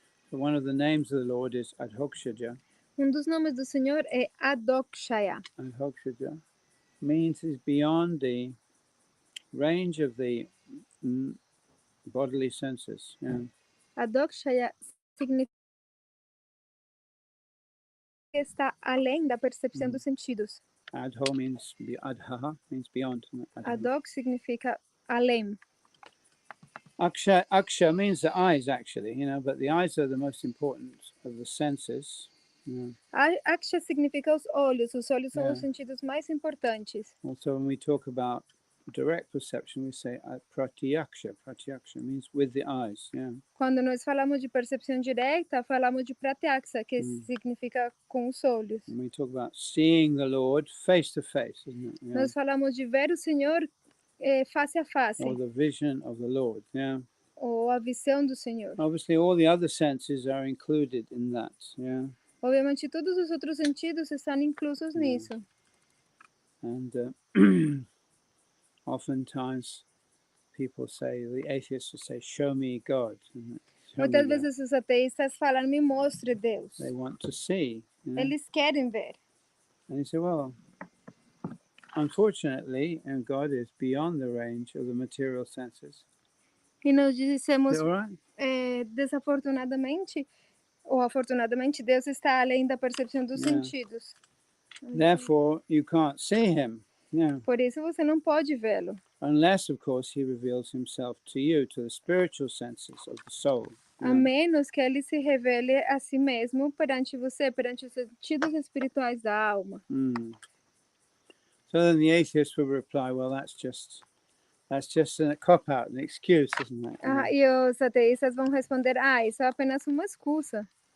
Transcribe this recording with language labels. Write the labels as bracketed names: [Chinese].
[English] So one of the names of the Lord is Adhokshaja. [Portuguese] Dos nomes do Senhor é Adokshaya. [English] Adhokshaja means is beyond the range of the bodily senses. Yeah. [Portuguese] Adokshaya significa que está além da percepção dos sentidos. [English] Adho means adhaha means beyond. [Portuguese] Adok significa além. [English] Aksha means the eyes, actually, but the eyes are the most important of the senses. [Portuguese] Aksha significa os olhos são os sentidos mais importantes. [English] Also, when we talk about direct perception, we say pratyaksha. Pratyaksha means with the eyes. [Portuguese] Quando nós falamos de percepção direta, falamos de pratyaksha, que significa com os olhos. [English] When we talk about seeing the Lord face to face, isn't it? [Portuguese] Nós falamos de ver o Senhor face a face. [English] Or the vision of the Lord. [Portuguese] Ou a visão do Senhor. [English] Obviously, all the other senses are included in that. [Portuguese] Obviamente, todos os outros sentidos estão inclusos nisso. [English] And oftentimes people say, the atheists will say, show me God. Show me [Portuguese] Muitas [English] God. [Portuguese] vezes os ateístas falam, me mostre Deus. [English] They want to see. [Portuguese] Eles querem ver. [English] And you say, well, unfortunately, and God is beyond the range of the material senses. [Portuguese] E nós [English] Is [Portuguese] dissemos, [English] that all right? [Portuguese] desafortunadamente, ou afortunadamente, Deus está além da percepção dos sentidos. [English] Therefore, you can't see him. Yeah. [Portuguese] Por isso você não pode vê-lo. [English] Unless, of course, he reveals himself to you, to the spiritual senses of the soul. [Portuguese] A menos que ele se revele a si mesmo perante você, perante os sentidos espirituais da alma. [English] So then the atheist will reply, well, that's just a cop-out, an excuse, isn't it? [Portuguese] E os ateístas vão responder, isso é apenas uma excusa.